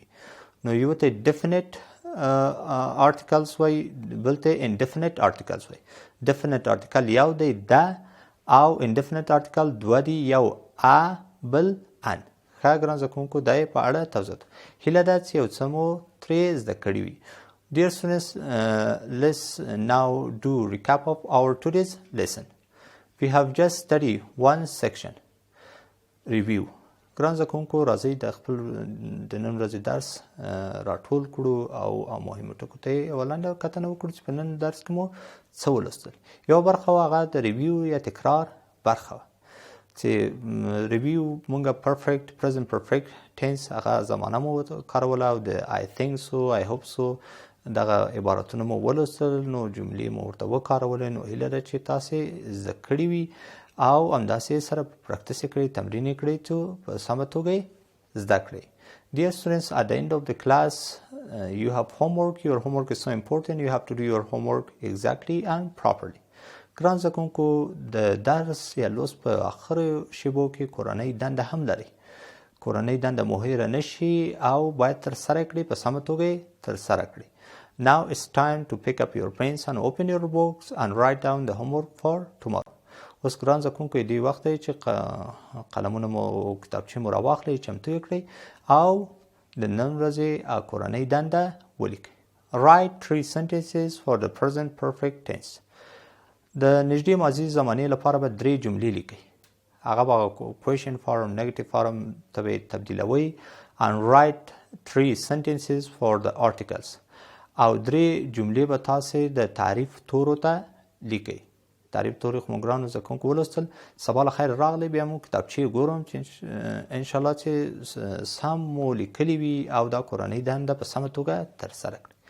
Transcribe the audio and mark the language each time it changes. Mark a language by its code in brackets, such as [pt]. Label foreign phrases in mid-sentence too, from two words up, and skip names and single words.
[ps] نو یو ته [en] definite articles [ps] وایي بل ته [en] indefinite articles [ps] وایي. [en] definite article [ps] یو دی دا او [en] indefinite article [ps] دوه دي یو ا بل ان. ښه ګران زده کوونکو دا یې په اړه توضیح هیله ده چې یو څه مو ترې زده کړي وي. [en] Dear students, let's now do recap of our today's lesson. We have just studied one section. Review. [ps] ګران زده کوونکو راځئ د خپل د نن ورځې درس راټول کړو او مهمو ټکو ته یې یوه لنډه کتنه وکړو چې په نن درس کې مو څه ولوستل. یوه برخه وه هغه د ریویو یا تکرار برخه وه چې ریویو مونږ [en] perfect present perfect tense [ps] هغه زمانه مو کاروله او د [en] I think so I hope so [ps] دغه عبارتونه مو ولوستل نو جملې مو ورته وکارولې. نو هیله ده چې تاسې زده کړي وي او همداسې سره پراکټس یې کړئ تمرین یې کړئ چې په سمه توګه یې زده کړئ. [en] Dear students, at the end of the class, you have homework. Your homework is so important. You have to do your homework exactly and properly. [ps] ګران زده کوونکو د درس یا لوست په اخرو شیبو کې کورنۍ دنده هم لري. کورنۍ دنده مو هیره نشي او باید ترسره کړئ په سمه توګه یې ترسره کړئ. [en] Now it's time to pick up your pens and open your books and write down the homework for tomorrow. [ps] اوس ګران زده کوونکو دی وخت دی چې قلمونه مو کتابچې مو راواخلئ چمتو یې کړئ او د نن ورځې کورنۍ دنده ولیکئ. [en] Write 3 sentences for the present perfect tense. [ps] د نږدې ماضي زمانې لپاره به 3 جملې لیکئ. هغه به [en] question form negative form [ps] ته به تبدیلوئ [en] and write 3 sentences for the articles. [ps] او 3 جملې به تاسې د تعریف تورو ته لیکئ. تعریف تورې خو مو ګرانو زده کوونکو ولوستل. سبا له خیر راغلی بیا مو کتابچې ګورم چې انشاءالله چې سم مو لیکلي وي او دا کورنۍ دنده په سمه توګه ترسره کړئ.